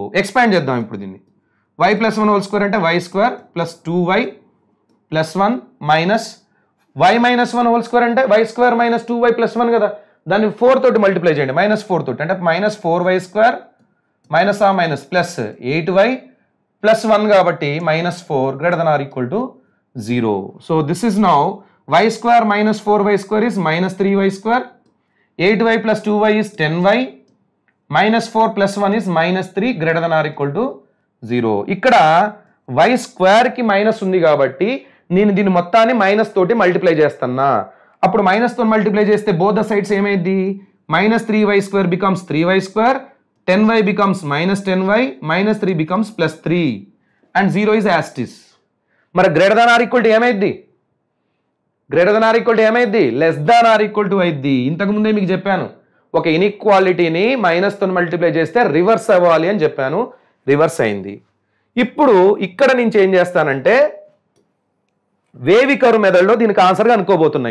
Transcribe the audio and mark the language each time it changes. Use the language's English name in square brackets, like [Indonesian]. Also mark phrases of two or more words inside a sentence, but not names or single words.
[Telugu] ఎక్స్పాండ్ చేద్దాం ఇప్పుడు దీన్ని. y + 1 [English] whole square [Telugu] అంటే y² + 2y + 1 మైనస్ y - 1 [English] whole square [Telugu] అంటే y² - 2y + 1 కదా. దాన్ని 4 తోటి మల్టిప్లై చేయండి, -4 తోటి అంటే -4y² [English] minus minus plus [Telugu] 8y + 1 కాబట్టి -4 > 0. [English] So this is now y² - 4y² is -3y². 8y + 2y is 10y. -4 + 1 is -3 > 0. [Telugu] ఇక్కడ y² కి మైనస్ ఉంది కాబట్టి నేను దీని మొత్తాన్ని మైనస్ తోటి మల్టిప్లై చేస్తున్నా. అప్పుడు మైనస్ తో మల్టిప్లై చేస్తే [English] both the sides [Telugu] ఏమైంది? [English] -3y² becomes 3y², 10y becomes -10y, -3 becomes +3 and 0 is as it is. [Telugu] మరి > ఏమైంది? ఏమైంది? <= అయింది. ఇంతకుముందే మీకు చెప్పాను, ఒక ఇన్ఈక్వాలిటీని మైనస్ తో మల్టిప్లై చేస్తే రివర్స్ అవ్వాలి అని చెప్పాను, రివర్స్ అయింది. ఇప్పుడు ఇక్కడ నుంచి ఏం చేస్తానంటే [English] wave curve method lo [Telugu] దీనికి ఆన్సర్గా అనుకోబోతున్నా.